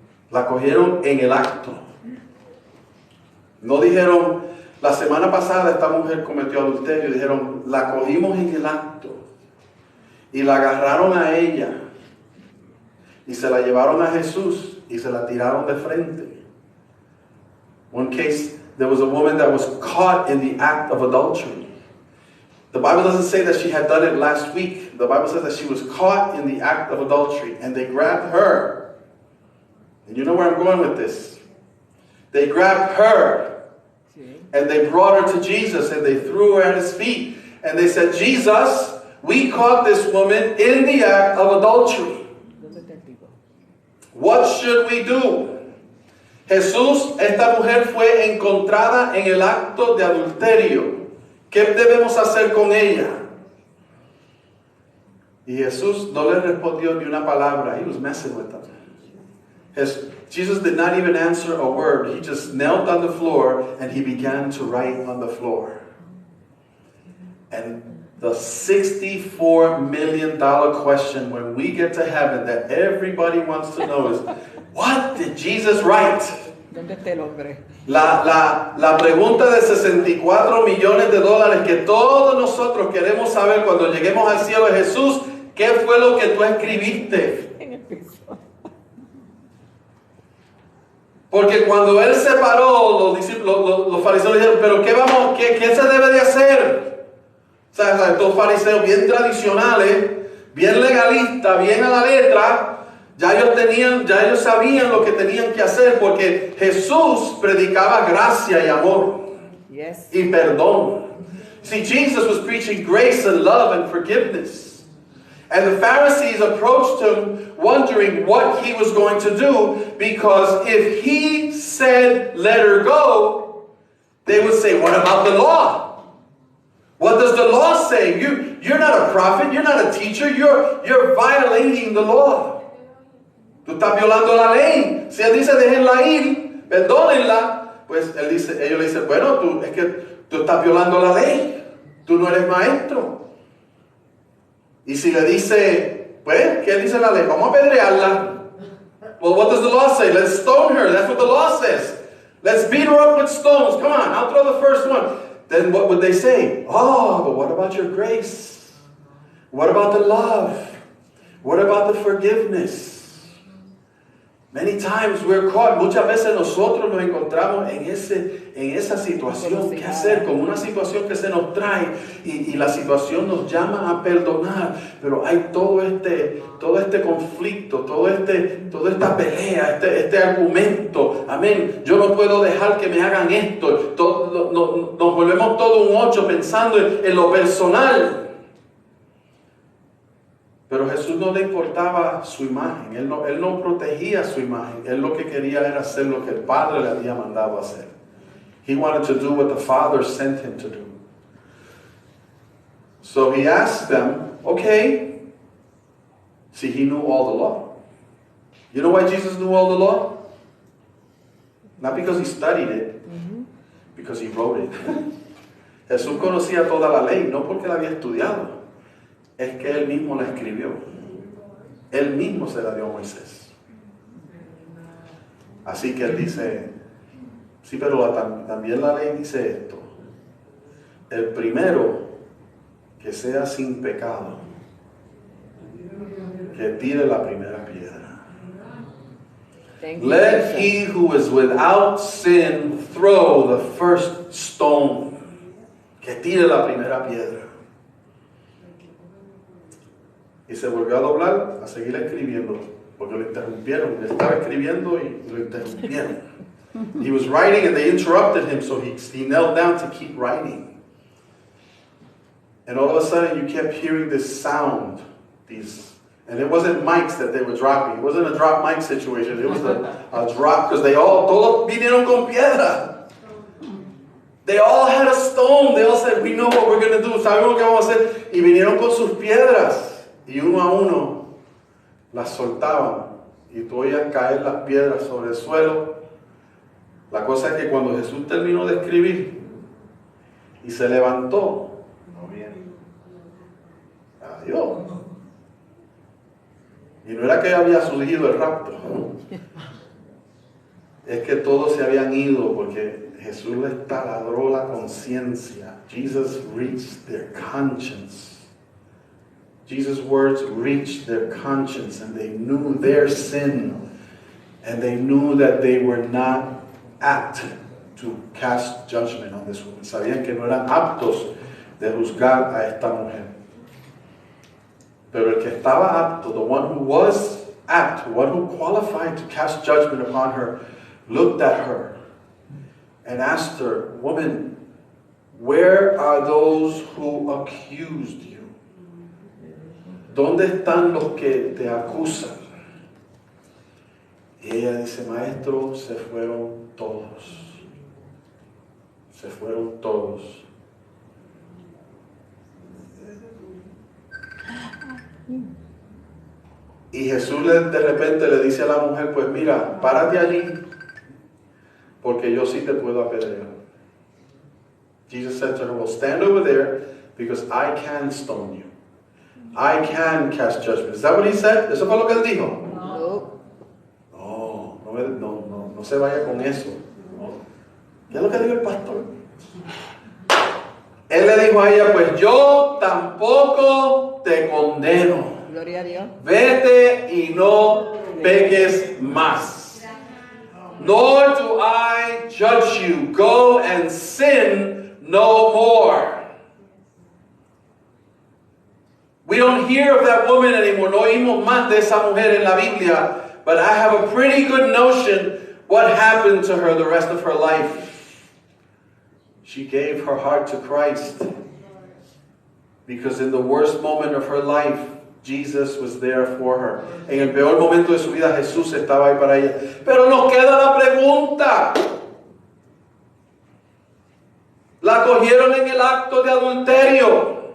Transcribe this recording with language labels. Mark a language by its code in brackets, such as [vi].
[es] La cogieron en el acto. No dijeron, la semana pasada esta mujer cometió adulterio. Dijeron, la cogimos en el acto. Y la agarraron a ella. Y se la llevaron a Jesús y se la tiraron de frente. [en] One case, there was a woman that was caught in the act of adultery. The Bible doesn't say that she had done it last week. The Bible says that she was caught in the act of adultery. And they grabbed her. And you know where I'm going with this. They grabbed her. And they brought her to Jesus. And they threw her at his feet. And they said, Jesus, we caught this woman in the act of adultery. What should we do? [es] Jesús, esta mujer fue encontrada en el acto de adulterio. ¿Qué debemos hacer con ella? Y Jesús no le respondió ni una palabra. [en] He was messing with them. Jesus did not even answer a word. He just knelt on the floor and he began to write on the floor. And the $64 million question when we get to heaven that everybody wants to know is, what did Jesus write? [es] ¿Dónde está el hombre? La pregunta de $64 millones que todos nosotros queremos saber cuando lleguemos al cielo es, Jesús, ¿qué fue lo que tú escribiste? En el piso. Porque cuando él se paró, los fariseos dijeron, pero ¿qué se debe de hacer? O sea, estos fariseos bien tradicionales, bien legalistas, bien a la letra, ya ellos sabían lo que tenían que hacer porque Jesús predicaba gracia y amor y perdón. [en] See, Jesus was preaching grace and love and forgiveness. And the Pharisees approached him wondering what he was going to do, because if he said, let her go, they would say, what about the law? What does the law say? You're not a prophet, you're not a teacher, you're violating the law. [es] Tú estás violando la ley. Si él dice déjenla ir, perdónenla, pues ellos le dicen, bueno, es que tú estás violando la ley. Tú no eres maestro. Y si le dice, pues, ¿qué dice la ley? Vamos a apedrearla. [en] Well, what does the law say? Let's stone her. That's what the law says. Let's beat her up with stones. Come on, I'll throw the first one. Then what would they say? Oh, but what about your grace? What about the love? What about the forgiveness? Many times we're caught. [es] Muchas veces nosotros nos encontramos en esa situación. ¿Qué hacer con una situación que se nos trae? Y la situación nos llama a perdonar. Pero hay todo este conflicto, toda esta pelea, este argumento. Amén. Yo no puedo dejar que me hagan esto. Nos volvemos todo un 8 pensando en lo personal. Pero Jesús no le importaba su imagen. Él no protegía su imagen. Él lo que quería era hacer lo que el Padre le había mandado hacer. [en] He wanted to do what the Father sent him to do. So he asked them, okay. See, he knew all the law. You know why Jesus knew all the law? Not because he studied it, because he wrote it. [es] Jesús conocía toda la ley, no porque la había estudiado. Es que él mismo la escribió. Él mismo se la dio a Moisés. Así que él dice, sí, pero también la ley dice esto. El primero que sea sin pecado, que tire la primera piedra. [en] Let he who is without sin throw the first stone. [es] Que tire la primera piedra. Y se volvió a doblar, a seguir escribiendo, porque lo interrumpieron. Él estaba escribiendo y lo interrumpieron. [en] He was writing and they interrupted him, so he knelt down to keep writing. And all of a sudden you kept hearing this sound, and it wasn't mics that they were dropping. It wasn't a drop mic situation. It was a drop, because [es] todos vinieron con piedra. [en] They all had a stone. They all said, we know what we're going to do. [es] Sabemos lo que vamos a hacer. Y vinieron con sus piedras. Y uno a uno las soltaban. Y tú oías caer las piedras sobre el suelo. La cosa es que cuando Jesús terminó de escribir y se levantó, adiós. Y no era que había surgido el rapto. Es que todos se habían ido porque Jesús les taladró la conciencia. [en] Jesus reached their conscience. Jesus' words reached their conscience, and they knew their sin, and they knew that they were not apt to cast judgment on this woman. [es] Sabían que no eran aptos de juzgar a esta mujer. Pero el que estaba apto, [en] the one who was apt, the one who qualified to cast judgment upon her, looked at her and asked her, woman, where are those who accused you? [es] ¿Dónde están los que te acusan? Y ella dice, maestro, se fueron todos. Se fueron todos. Y Jesús de repente le dice a la mujer, pues mira, párate allí, porque yo sí te puedo apedrear. [en] Jesus said to her, well, stand over there, because I can stone you. I can cast judgment. Is that what he said? [es] ¿Eso fue lo que él dijo? No se vaya con eso. ¿Qué es lo que dijo el pastor? Él le dijo a ella, pues yo tampoco te condeno. Gloria a Dios. Vete y no peques más. [en] Nor do I judge you. Go and sin no more. We don't hear of that woman anymore. [es] No oímos más de esa mujer en la Biblia. [en] But I have a pretty good notion what happened to her the rest of her life. She gave her heart to Christ. Because in the worst moment of her life, Jesus was there for her. [es] En el peor momento de su vida, Jesús estaba ahí para ella. Pero nos queda la pregunta. La cogieron en el acto de adulterio.